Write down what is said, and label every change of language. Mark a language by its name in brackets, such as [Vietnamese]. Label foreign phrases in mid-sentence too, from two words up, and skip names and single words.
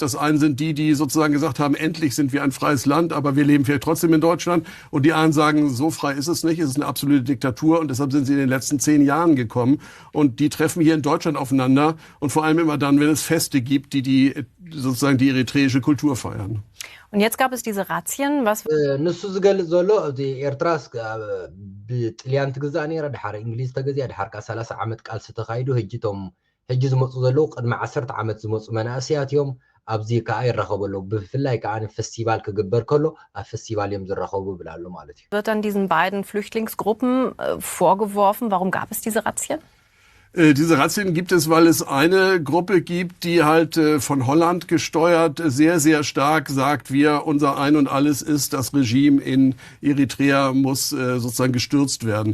[German] Das eine sind die, die sozusagen gesagt haben, endlich sind wir ein freies Land, aber wir leben vielleicht trotzdem in Deutschland. Und die anderen sagen, so frei ist es nicht, es ist eine absolute Diktatur und deshalb sind sie in den letzten 10 Jahren gekommen. Und die treffen hier in Deutschland aufeinander und vor allem immer dann, wenn es Feste gibt, die sozusagen die eritreische Kultur feiern. Und jetzt gab es diese Razzien, was [Tigrinya] ንሱ ዝገልጽ ዘሎ እቲ ኤርትራስ ብጥልያን ትግዛእ ነይራ ድሓር እንግሊዝ ተገዚኣ ድሓር 30 ዓመት ቃልሲ ተኻይዱ ሕጂ ዝመፁ ዘለው ቅድሚ 10 ዓመት ዝመፁ መናእስያት እዮም ኣብዚ ከዓ ይረኸቡ ኣለው ብፍላይ ከዓ ፌስቲቫል ክግበር ከሎ ኣብ ፌስቲቫል እዮም ዝረኸቡ ብላሉ ማለት እዩ [German] wird dann diesen beiden Flüchtlingsgruppen vorgeworfen, warum gab es diese Razzien? Diese Razzien gibt es, weil es eine Gruppe gibt, die halt von Holland gesteuert sehr, sehr stark sagt, unser Ein und Alles ist, das Regime in Eritrea muss sozusagen gestürzt werden.